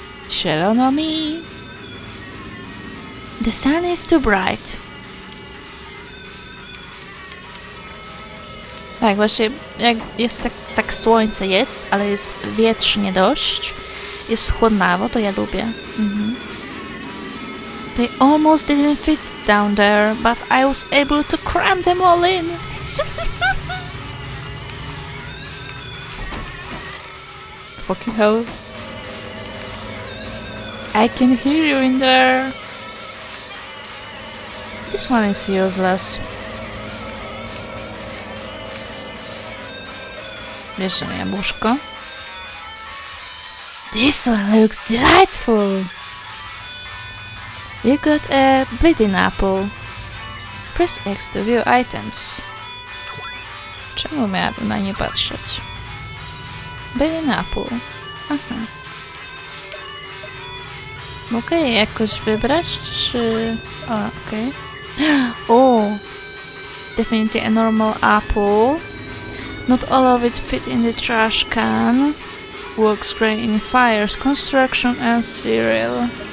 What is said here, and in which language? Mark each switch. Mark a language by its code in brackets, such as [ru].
[pl] Zielono mi. [en] The sun is too bright. [pl] Tak, właśnie jak jest tak słońce jest, ale jest wietrznie dość. Jest chłodnawo, to ja lubię. [en] They almost didn't fit down there, but I was able to cram them all in. Fucking hell. I can hear you in there. This one is useless. [pl] Bierzemy jabłuszko. [en] This one looks delightful. You got a bleeding apple. Press X to view items. [pl] Czemu miałabym na nie patrzeć? Bleeding apple. Aha. Mogę je jakoś wybrać, czy... O, okej. O! [en] Definitely a normal apple. Not all of it fit in the trash can. Works great in fires, construction and cereal.